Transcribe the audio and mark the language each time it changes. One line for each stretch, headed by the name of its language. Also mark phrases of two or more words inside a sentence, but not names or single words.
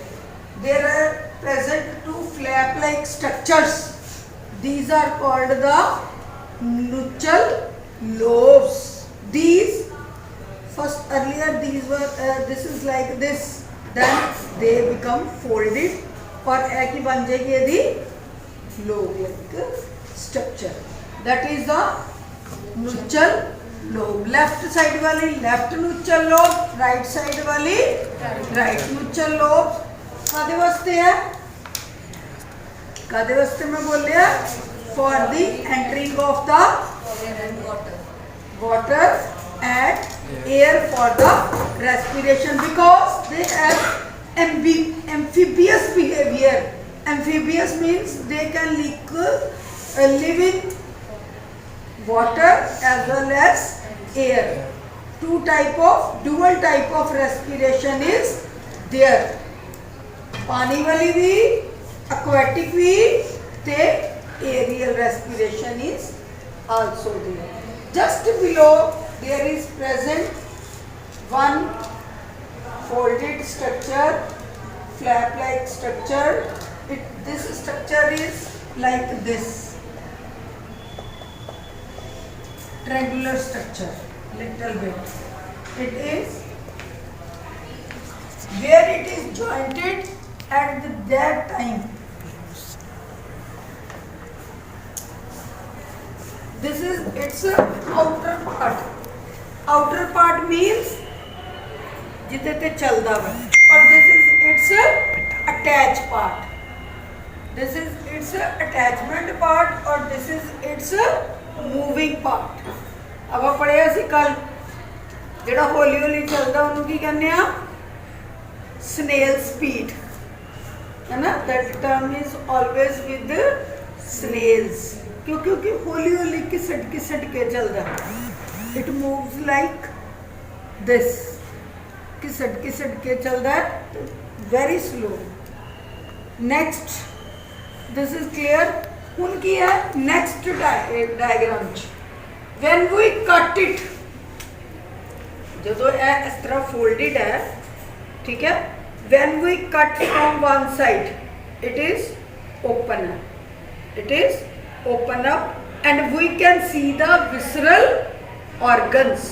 English: There are present two flap-like structures. These are called the nuchal lobes. These first earlier these were this is like this, then they become folded
Hindi: और एक ही बन जाएगी यदि
English: lobe-like structure. That is the nuchal lobe. Left side वाली left nuchal lobe, right side वाली right nuchal lobe.
Punjabi: ਕਾਹਦੇ ਵਾਸਤੇ ਹੈ? ਕਾਹਦੇ ਵਾਸਤੇ ਮੈਂ ਬੋਲ ਲਿਆ?
English: For the entering of the water and air for the respiration, because they have amphibious behavior. Amphibious means they can live in water as well as air. Dual type of respiration is there.
Hindi: पानी वाली भी,
English: aquatic भी, ते aerial respiration is also there. Just below there is present one folded structure, flap-like structure. This structure is like this, triangular structure, little bit. It is where it is jointed at that time. This is its outer part. Outer part means
Punjabi: ਜਿੱਥੇ ਤੇ ਚੱਲਦਾ ਵਾ,
English: और this is its attached part. This is its attachment part और this is its moving part.
Punjabi: ਅਬ ਆਪ ਪੜ੍ਹੇ ਸੀ ਕੱਲ੍ਹ ਜਿਹੜਾ ਹੌਲੀ ਹੌਲੀ ਚੱਲਦਾ ਉਨ੍ਹੋਂ ਕੀ ਕਹਿਣੇ ਆ
English: snail speed,
Hindi: है ना?
English: That term is always with snails.
Punjabi: ਕਿਉਂਕਿ ਹੌਲੀ ਹੌਲੀ ਘਿਸਟ ਕੇ ਚੱਲਦਾ.
English: It moves like this.
Punjabi: ਘਿਸਟ ਕੇ ਚੱਲਦਾ ਹੈ,
English: very slow. Next, this is clear.
Punjabi: ਹੁਣ ਕੀ ਹੈ
English: next diagram ਚ when we cut it
Punjabi: ਜਦੋਂ ਇਹ ਇਸ ਤਰ੍ਹਾਂ folded ਹੈ
Hindi: ठीक है
English: when we cut from one side it is open up and we can see the visceral organs.